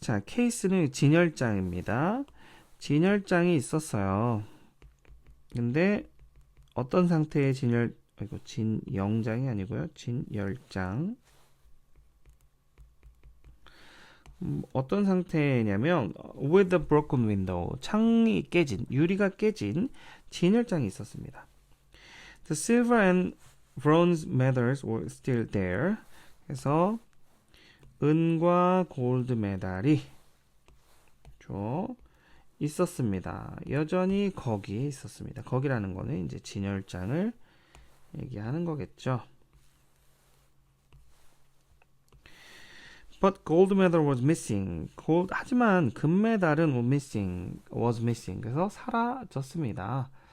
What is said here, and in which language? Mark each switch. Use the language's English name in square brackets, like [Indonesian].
[Korean] 자, 케이스는 진열장입니다. 진열장이 있었어요. 근데 어떤 상태의 진영장이 아니고요. 진열장. 어떤 상태냐면 [English] with a broken window. [Korean] 창이 깨진, 유리가 깨진 진열장이 있었습니다. [English] The silver and bronze medals were still there. [Korean] 그래서 은과 골드 메달이 있었습니다. 여전히 거기에 있었습니다. 거기라는 거는 이제 진열장을 얘기하는 거겠죠. [English] But gold medal was missing. [Korean] 하지만 금메달은 [English] was missing. [Korean] 그래서 사라졌습니다.